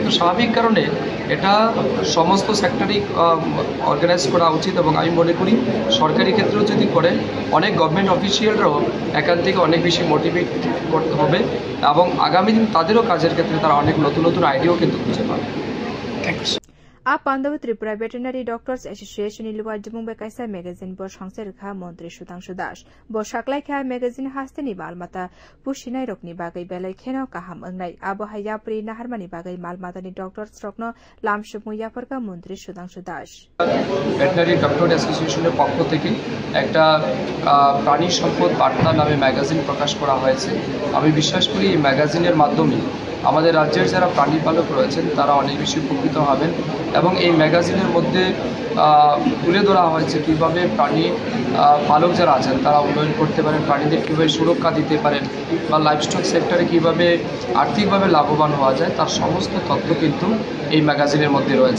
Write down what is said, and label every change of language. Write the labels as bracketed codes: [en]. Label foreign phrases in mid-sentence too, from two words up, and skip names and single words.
[bn] তো স্বাভাবিক কারণে এটা সমস্ত সেক্টরেই অর্গানাইজ করা উচিত এবং আমি মনে করি সরকারি ক্ষেত্রেও যদি করে অনেক [en] government officials [bn] এখান থেকে অনেক বেশি মোটিভেট করতে হবে এবং আগামী দিন তাদেরও কাজের ক্ষেত্রে তারা অনেক নতুন নতুন আইডিয়াও কিন্তু খুঁজে পাবে। থ্যাংকস। [trp] A Panda Tripura Veterinary Doctors Association Liwaji Mumbai Kaisa Magazine Bo Songsar Kha Mantri Sudhanshu Das. Bo Shaklai Kha Magazine Hasteni Malmata Pushinai Rokni Bagai Belai Kheno Kaham Angnai Abo Hayapri Naharmani Bagai Malmata ni Doctors Rokno Lamshuk Muyafarka Mantri Sudhanshu Das. [bn] ভেটেরিনারি ডক্টর অ্যাসোসিয়েশনের পক্ষ থেকে একটা প্রাণী সম্পদ বার্তা নামে ম্যাগাজিন প্রকাশ করা হয়েছে। আমি বিশ্বাস করি এই ম্যাগাজিনের মাধ্যমে আমাদের রাজ্যের যারা প্রাণী পালক রয়েছেন তারা অনেক বেশি উপকৃত হবেন এবং এই ম্যাগাজিনের মধ্যে তুলে ধরা হয়েছে কীভাবে প্রাণী পালক যারা আছেন তারা উন্নয়ন করতে পারেন, প্রাণীদের কীভাবে সুরক্ষা দিতে পারেন বা [en] livestock sector [bn] কীভাবে আর্থিকভাবে লাভবান হওয়া যায় তার সমস্ত তথ্য কিন্তু এই ম্যাগাজিনের মধ্যে রয়েছে।